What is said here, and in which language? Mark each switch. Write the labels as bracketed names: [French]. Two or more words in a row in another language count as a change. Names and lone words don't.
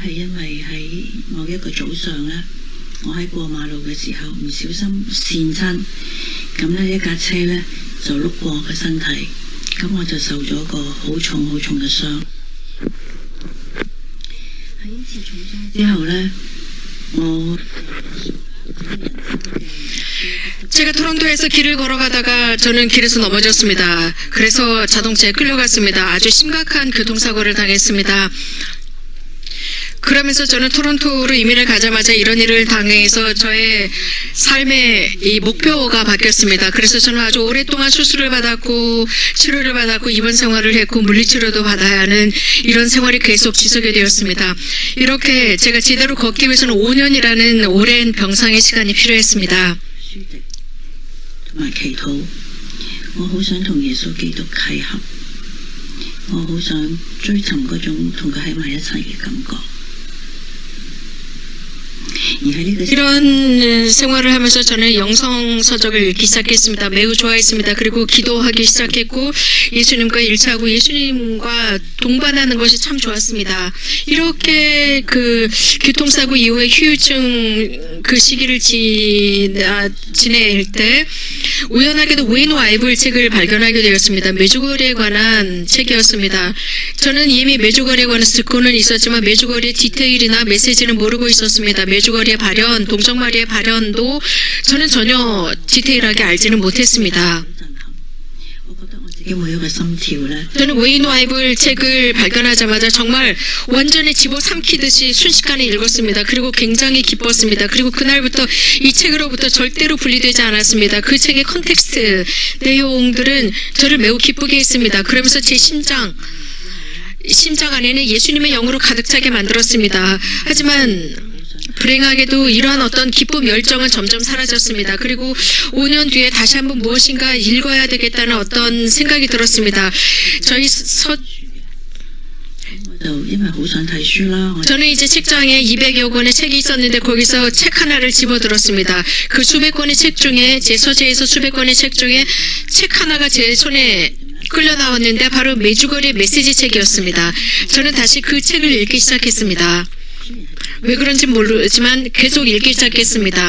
[Cantonese] 係因為喺某一個早上呢，我喺過馬路嘅時候唔小心跣親，咁呢一架車呢，就碌過我嘅身體，咁我就受咗個好重好重嘅傷。喺呢次重傷之後呢，我 [Korean] 제가 토론토에서 길을 걸어가다가 저는 길에서 넘어졌습니다. 그래서 자동차에 끌려갔습니다. 아주 심각한 교통사고를 당했습니다. 그러면서 저는 토론토로 이민을 가자마자 이런 일을 당해서 저의 삶의 이 목표가 바뀌었습니다. 그래서 저는 아주 오랫동안 수술을 받았고 치료를 받았고 입원 생활을 했고 물리치료도 받아야 하는 이런 생활이 계속 지속이 되었습니다. 이렇게 제가 제대로 걷기 위해서는 5년이라는 오랜 병상의 시간이 필요했습니다. [Cantonese] 書籍同埋祈禱，我好想同耶穌基督契合，我好想追尋嗰種同佢喺埋一齊嘅感覺。而喺呢個 [Korean] 이런 생활을 하면서 저는 영성서적을 읽기 시작했습니다. 매우 좋아했습니다. 그리고 기도하기 시작했고 예수님과 일치하고 예수님과 동반하는 것이 참 좋았습니다. 이렇게 그 교통사고 이후에 후유증 그 시기를 지낼 때 우연하게도 웨인 와이블 책을 발견하게 되었습니다. 메주거리에 관한 책이었습니다. 저는 이미 메주거리에 관해서 듣고는 있었지만 메주거리의 디테일이나 메시지는 모르고 있었습니다. 메주거리의 발현, 동정마리의 발현도 저는 전혀 디테일하게 알지는 못했습니다. [Cantonese] 我覺得我自己每一個心跳呢， [Korean] 저는 웨인 와이블 책을 발견하자마자 정말 완전히 집어삼키듯이 순식간에 읽었습니다. 그리고 굉장히 기뻤습니다. 그리고 그날부터 이 책으로부터 절대로 분리되지 않았습니다. 그 책의 컨텍스트, 내용들은 저를 매우 기쁘게 했습니다. 그러면서 제 심장 안에는 예수님의 영으로 가득 차게 만들었습니다. 하지만 불행하게도 이러한 어떤 기쁨, 열정은 점점 사라졌습니다. 그리고 5년 뒤에 다시 한번 무엇인가 읽어야 되겠다는 어떤 생각이 들었습니다. [Cantonese] 我就因為好想睇書啦，我 [Korean] 저는 이제 책장에 200여 권의 책이 있었는데 거기서 책 하나를 집어들었습니다. 그 수백 권의 책 중에 제 서재에서 수백 권의 책 중에 책 하나가 제 손에 끌려 나왔는데 바로 메주거리의 메시지 책이었습니다. 저는 다시 그 책을 읽기 시작했습니다. 왜 그런지 모르지만 계속 읽기 시작했습니다.